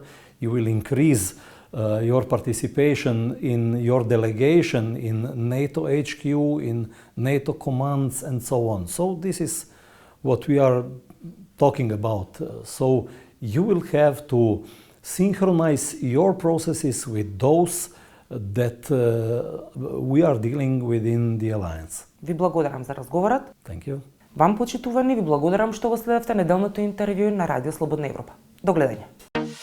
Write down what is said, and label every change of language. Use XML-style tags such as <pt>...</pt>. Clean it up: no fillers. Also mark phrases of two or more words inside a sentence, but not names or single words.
<en>You will increase your participation in your delegation in NATO HQ, in NATO commands, and so on. So this is what we are talking about. So you will have to synchronize your processes with those that we are dealing within the alliance.</en> <mk>Ви благодарам за разговорот.</mk> <en>Thank you.</en> <mk>Вам, почитувани, ви благодарам што го следевте неделното интервју на Радио Слободна Европа. До гледање.</mk>